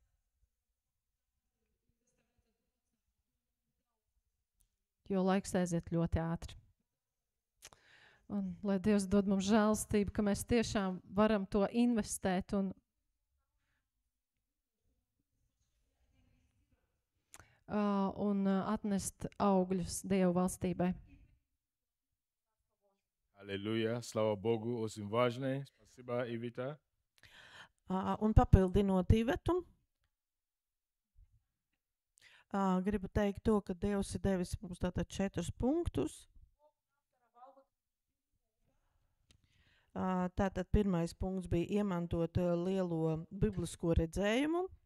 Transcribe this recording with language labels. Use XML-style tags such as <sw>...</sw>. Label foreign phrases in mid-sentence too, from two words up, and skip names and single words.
<lv>Jo laiks aiziet ļoti ātri. Un lai Dievs dod mums žēlstību, ka mēs tiešām varam to investēt un atnest augļus Dievu valstībai.</lv> <ru>Аллилуйя, слава Богу, очень важное. Спасибо, Ивита.</ru> <lv>Un papildinot Ivetu, gribu teikt to, ka Dievs ir devis mums tātad 4 punktus. Tātad pirmais punkts bija iemantot lielo biblisko redzējumu.</lv>